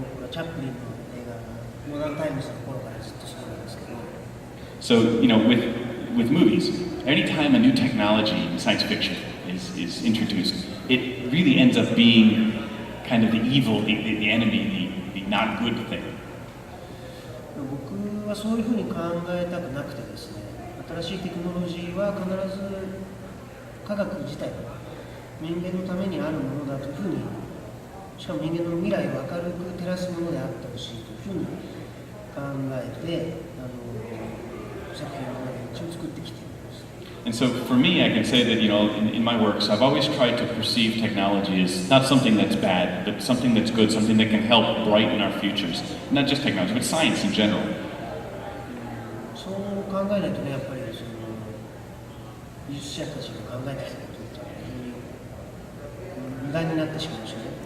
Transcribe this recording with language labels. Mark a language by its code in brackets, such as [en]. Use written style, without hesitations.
[ja] これはチャップリンの映画、モダンタイムズの頃からずっとそうなんですけど。 [en] So, with movies, anytime a new technology in science fiction is introduced, it really ends up being kind of the evil, the enemy, the not good thing. [ja] 僕はそういうふうに考えたくなくてですね、新しいテクノロジーは必ず科学自体が人間のためにあるものだというふうに、しかも人間の未来を明るく照らすものであってほしいというふうに考えて作品の一応作ってきています。 [en] And so for me, I can say that, in my works, I've always tried to perceive technology as not something that's bad, but something that's good, something that can help brighten our futures. Not just technology, but science in general. [ja] そう考えないとね、やっぱり技術者たちが考えてきたことって無駄になってしまいましたね。